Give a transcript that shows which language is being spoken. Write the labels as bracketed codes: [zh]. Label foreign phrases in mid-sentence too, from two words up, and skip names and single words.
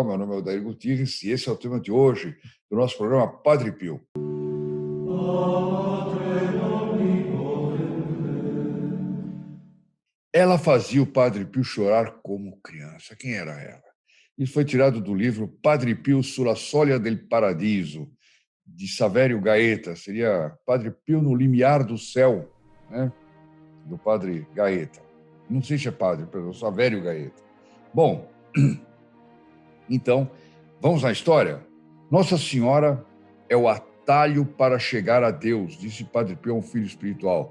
[pt] Meu nome é Odair Gutierrez e esse é o tema de hoje do nosso programa Padre Pio. Ela fazia o Padre Pio chorar como criança. Quem era ela? Isso foi tirado do livro Padre Pio sulla soglia del paradiso, de Saverio Gaeta. Seria Padre Pio no limiar do céu, né? Do Padre Gaeta. Não sei se é padre, perdão, Saverio Gaeta. Bom, então, vamos à história? Nossa Senhora é o atalho para chegar a Deus, disse Padre Pio a um filho espiritual.